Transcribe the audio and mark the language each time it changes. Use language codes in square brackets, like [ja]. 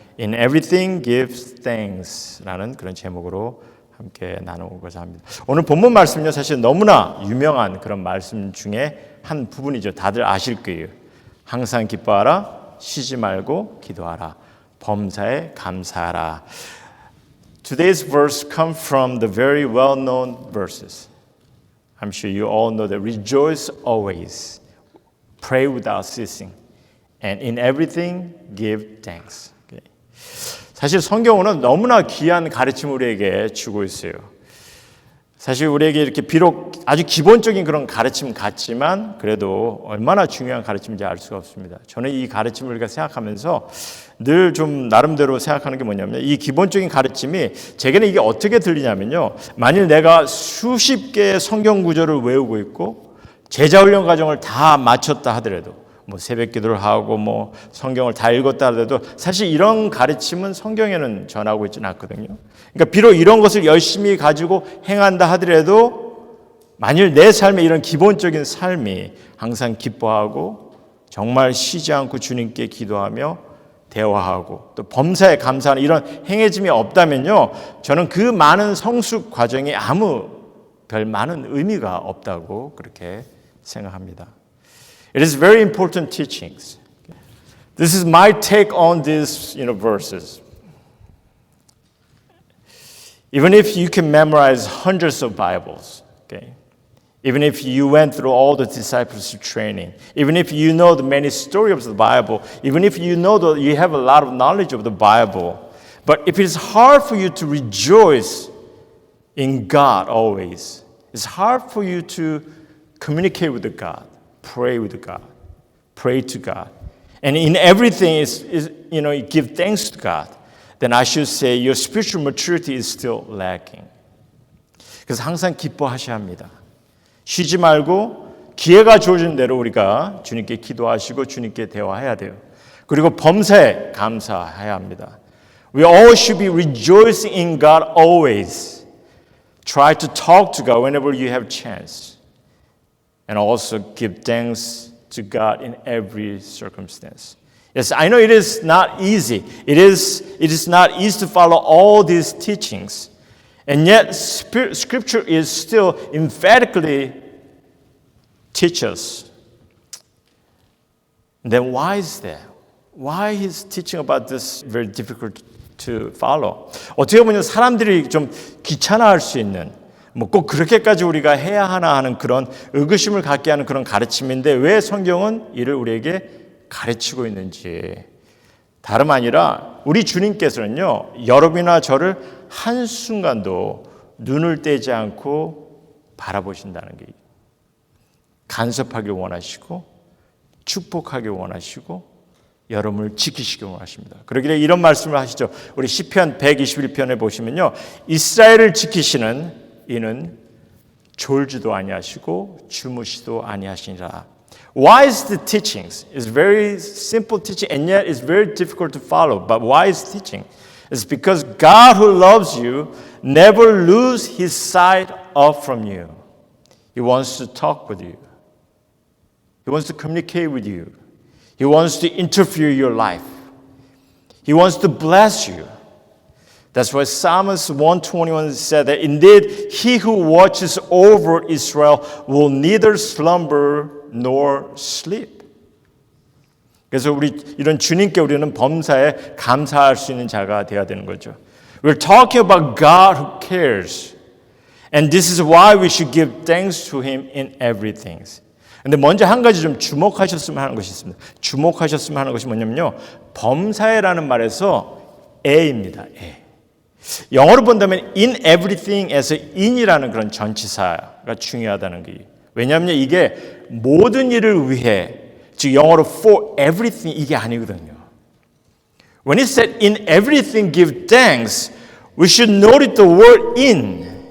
[en] In everything give thanks [ko] 라는 그런 제목으로 함께 나누고자 합니다. 오늘 본문 말씀은요, 사실 너무나 유명한 그런 말씀 중에 한 부분이죠. 다들 아실 거예요. 항상 기뻐하라, 쉬지 말고 기도하라, 범사에 감사하라. [en] Today's verse come from the very well-known verses. I'm sure you all know that rejoice always, pray without ceasing, and in everything give thanks. [ko] 사실 성경은 너무나 귀한 가르침을 우리에게 주고 있어요. 사실 우리에게 이렇게 비록 아주 기본적인 그런 가르침 같지만 그래도 얼마나 중요한 가르침인지 알 수가 없습니다. 저는 이 가르침을 우리가 생각하면서 늘 좀 나름대로 생각하는 게 뭐냐면 이 기본적인 가르침이 제게는 이게 어떻게 들리냐면요. 만일 내가 수십 개의 성경 구절을 외우고 있고 제자훈련 과정을 다 마쳤다 하더라도 뭐 새벽 기도를 하고 뭐 성경을 다 읽었다 하더라도 사실 이런 가르침은 성경에는 전하고 있지는 않거든요. 그러니까 비록 이런 것을 열심히 가지고 행한다 하더라도 만일 내 삶의 이런 기본적인 삶이 항상 기뻐하고 정말 쉬지 않고 주님께 기도하며 대화하고 또 범사에 감사하는 이런 행해짐이 없다면요, 저는 그 많은 성숙 과정이 아무 별 많은 의미가 없다고 그렇게 생각합니다. [en] It is very important teachings. This is my take on these, verses. Even if you can memorize hundreds of Bibles, okay? Even if you went through all the discipleship training, even if you know the many stories of the Bible, even if you know that you have a lot of knowledge of the Bible, but if it's hard for you to rejoice in God always, it's hard for you to communicate with God, pray with God, pray to God, and in everything you give thanks to God, then I should say your spiritual maturity is still lacking. [ko] 그래서 항상 기뻐하셔야 합니다. 쉬지 말고 기회가 주어진 대로 우리가 주님께 기도하시고 주님께 대화해야 돼요. 그리고 범사에 감사해야 합니다. [en] We all should be rejoicing in God always. Try to talk to God whenever you have chance. And also give thanks to God in every circumstance. Yes, I know it is not easy. It is not easy to follow all these teachings. And yet, Scripture is still emphatically teach us. Then why is that? Why is teaching about this very difficult to follow? [ko] 어떻게 보면 사람들이 좀 귀찮아할 수 있는 뭐 꼭 그렇게까지 우리가 해야 하나 하는 그런 의구심을 갖게 하는 그런 가르침인데 왜 성경은 이를 우리에게 가르치고 있는지 다름 아니라 우리 주님께서는요 여러분이나 저를 한순간도 눈을 떼지 않고 바라보신다는 게 간섭하길 원하시고 축복하길 원하시고 여러분을 지키시길 원하십니다. 그러기에 이런 말씀을 하시죠. 우리 시편 121편에 보시면요 이스라엘을 지키시는 이는 졸지도 아니하시고 주무시도 아니하시니라. [en] Why is the teachings? It's very simple teaching and yet it's very difficult to follow. But why is teaching? It's because God who loves you never lose his sight off from you. He wants to talk with you. He wants to communicate with you. He wants to interfere in your life. He wants to bless you. That's why Psalms 121 said that indeed he who watches over Israel will neither slumber nor sleep. [ko] 그래서 우리 이런 주님께 우리는 범사에 감사할 수 있는 자가 되어야 되는 거죠. [en] We're talking about God who cares. And this is why we should give thanks to him in everything. [ko] 근데 먼저 한 가지 좀 주목하셨으면 하는 것이 있습니다. 주목하셨으면 하는 것이 뭐냐면요. 범사에라는 말에서 에입니다. 에. 영어로 본다면 [en] in everything [ko] 에서 in이라는 그런 전치사가 중요하다는 게 왜냐하면 이게 모든 일을 위해 즉 영어로 [en] for everything [ko] 이게 아니거든요. [en] When it said in everything give thanks, we should note the word in.